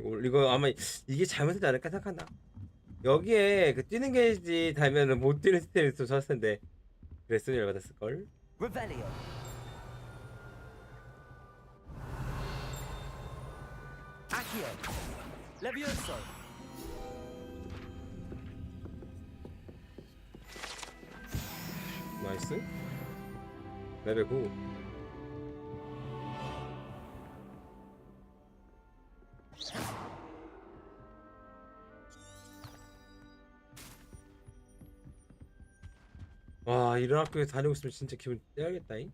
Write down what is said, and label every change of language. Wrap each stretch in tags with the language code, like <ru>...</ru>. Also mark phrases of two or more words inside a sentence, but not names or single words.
<ko>이거 아마 이게 잘못되지 않을까 생각한다. 여기에 그 뛰는 게이지 달면은 못 뛰는 시스템이 좀 좋았을 텐데 그랬으면 열받았을 걸. Revelio. Accio. Levioso. 나이스. 레벨 9. 와, 이런 학교에 다니고 있으면 진짜 기분 떼야겠다잉.</ko>